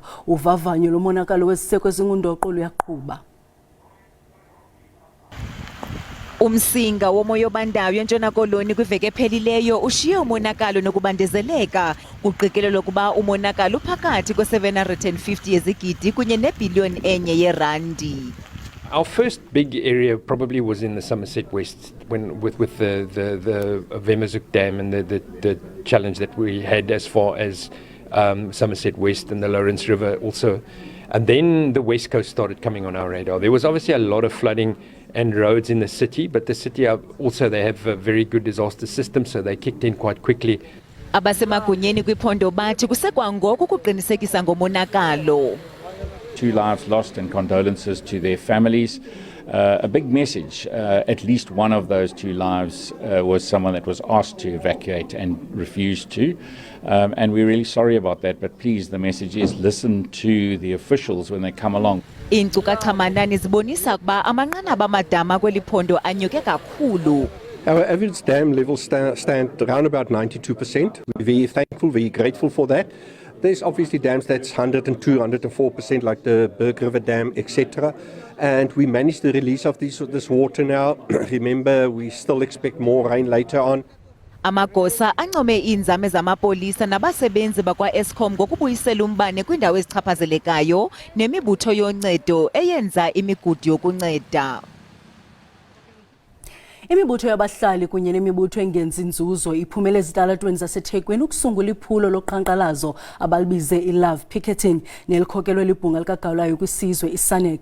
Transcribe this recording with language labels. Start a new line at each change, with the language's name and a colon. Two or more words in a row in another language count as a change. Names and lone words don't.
Xhosa: Uvavanyo lomonakalo weziseko ezingundoqo luyaqhuba. Umsinga womoya obandayo eNtshona Koloni kwiveki ephelileyo ushiye umonakalo nokubandezeleka. Kuqikelelwa ukuba umonakalo uphakathi kwe-750 yezigidi kunye nebhiliyoni enye yerandi.
English: Our first big area probably was in the Somerset West with the Vemazuk Dam and the challenge that we had as far as Somerset West and the Lawrence River also. And then the West Coast started coming on our radar. There was obviously a lot of flooding and roads in the city, but the city also they have a very good disaster system, so they kicked in quite quickly.
Xhosa: Abasemagunyeni kwiphondo bathi kusekwangoku kuqinisekisa ngomonakalo.
English: 2 lives lost and condolences to their families. A big message. At least one of those 2 lives was someone that was asked to evacuate and refused to. And we're really sorry about that, but please, the message is listen to the officials when they come along.
Xhosa: Iinkcukacha manani zibonisa ukuba amanqanaba amadama kweli phondo anyuke kakhulu.
English: Our average dam levels stand around about 92%. We're very thankful, very grateful for that. There's obviously dams that's 102, 104%, like the Berg River Dam, etc. And we managed the release of this water now. Remember, we still expect more rain later on.
Xhosa: Amagosa ancome iinzame zamapolisa nabasebenzi bakwa-Eskom ngokubuyisela umbane kwiindawo ezichaphazelekayo nemibutho yoncedo eyenza imigudu yokunceda. Imibutho yabahlali kunye nemibutho engenzi nzuzo iphumele ezitalatweni zaseThekwini ukusungula iphulo loqhankqalazo abalibize i-
English: love picketing
Xhosa: nelikhokelwe libhunga likagawulayo kwisizwe i-SANEC.